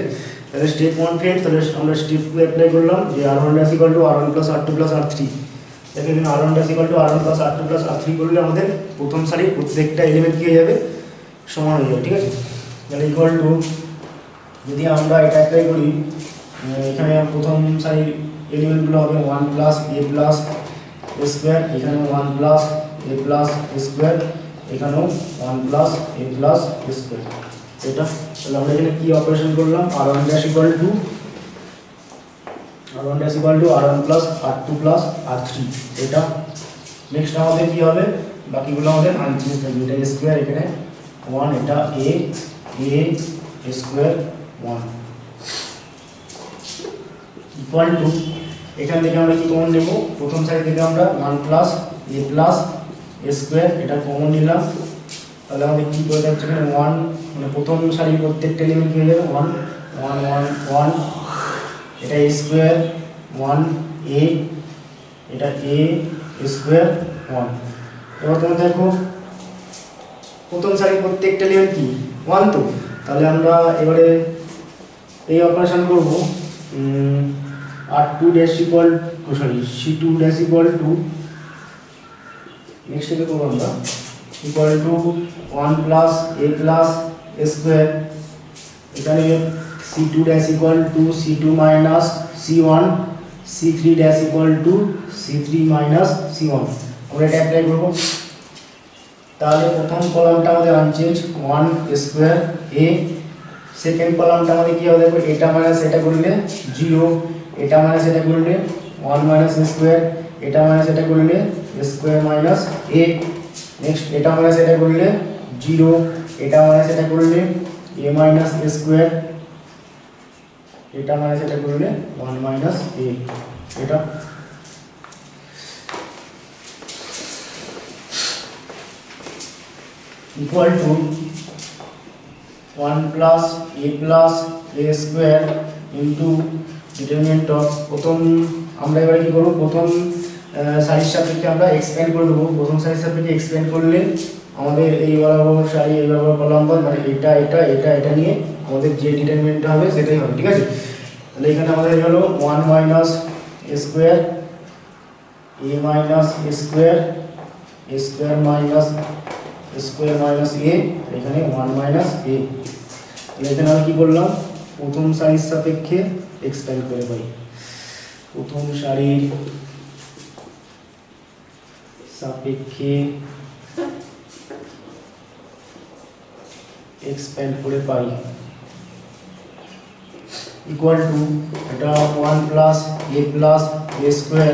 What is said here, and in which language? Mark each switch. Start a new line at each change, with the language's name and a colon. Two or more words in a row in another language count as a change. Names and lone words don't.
Bangla: তাহলে স্টেপ 1 ফেল, তাহলে আমরা স্টেপ 2 অ্যাপ্লাই করলাম যে
English: r1 dash equal to r1 plus r2 plus r3।
Bangla: দেখো এখানে
English: r1 dash equal to r1 plus r2 plus r3
Bangla: করলে আমাদের প্রথম সারির প্রত্যেকটা এলিমেন্ট কি হয়ে যাবে, সমান হয়ে যাবে, ঠিক আছে। তাহলে
English: equal to,
Bangla: যদি আমরা এটা অ্যাপ্লাই করি, এখানে প্রথম সারির এলিমেন্টগুলো হবে
English: 1 plus a plus a square,
Bangla: এখানে
English: 1 plus a plus a square,
Bangla: এখানেও
English: 1 plus a plus a square.
Bangla: এটা তাহলে আমরা এখানে কি অপারেশন করলাম,
English: r1 dash equal to r1 plus r2 plus r3
Bangla: এটা। নেক্সট আমাদের কি হবে, বাকিগুলো আমাদের আনচেঞ্জ থাকবে। এটা
English: a square,
Bangla: এখানে 1, এটা
English: a square 1 equal to,
Bangla: এখান থেকে আমরা কি কমন নেব, প্রথম সাইড থেকে আমরা
English: 1 plus a plus a square
Bangla: এটা কমন নিলাম। তাহলে আমাদের কি করে যাচ্ছে, এখানে 1 মানে প্রথম সারির প্রত্যেকটা এলিমেন্ট কি হয়ে যাবে 1 1 1 1, এটা
English: a square 1 a,
Bangla: এটা
English: a square 1.
Bangla: এবার তোমরা দেখো প্রথম সারির প্রত্যেকটা এলিমেন্ট কি 1, তো তাহলে আমরা এবারে এই অপারেশন করব,
English: r2 dash equal to c2 dash equal to, নেক্সট
Bangla: এটা করব আমরা
English: equal to 1 plus a plus a square, এখানে c2 dash equal to c2 minus c1, c3 dash equal to c3 minus c1।
Bangla: আমরা এটা অ্যাপ্লাই করব। তাহলে প্রথম কলামটা আমাদের আনচেঞ্জ
English: 1 square a,
Bangla: সেকেন্ড কলামটা আমাদের কি হবে, দেখো এটা মাইনাস এটা করলে 0, এটা মাইনাস এটা করলে
English: 1 minus square,
Bangla: এটা মাইনাস এটা করলে
English: square minus a,
Bangla: নেক্সট এটা মাইনাস এটা করলে 0, এটা মাইনাস এটা করলে
English: a minus square,
Bangla: এটা মাইনাস এটা করলে
English: 1 minus a. এটা equal to 1 plus a plus a square into determinant of,
Bangla: প্রথম আমরা এবারে কি করব, প্রথম সারির সাপেক্ষে আমরা এক্সপ্যান্ড করে দেবো। প্রথম সারির সাপেক্ষে এক্সপ্যান্ড করলে আমাদের এই বরাবর সারি এই বরাবর কলাম মানে এটা এটা এটা এটা নিয়ে আমাদের যে ডিটারমিনেন্টটা হবে সেটাই হবে, ঠিক আছে। তাহলে এখানে আমাদের হলো
English: 1 minus a square, a minus a square, a square minus square minus a,
Bangla: এখানে
English: 1 minus a.
Bangla: তাহলে এখানে আমরা কি করলাম, প্রথম সারির সাপেক্ষে এক্সপ্যান্ড করে পাই, প্রথম সারির সাপেক্ষে এক্সপ্যান্ড করে পাই
English: equal to,
Bangla: এটা
English: 1 plus a plus a square.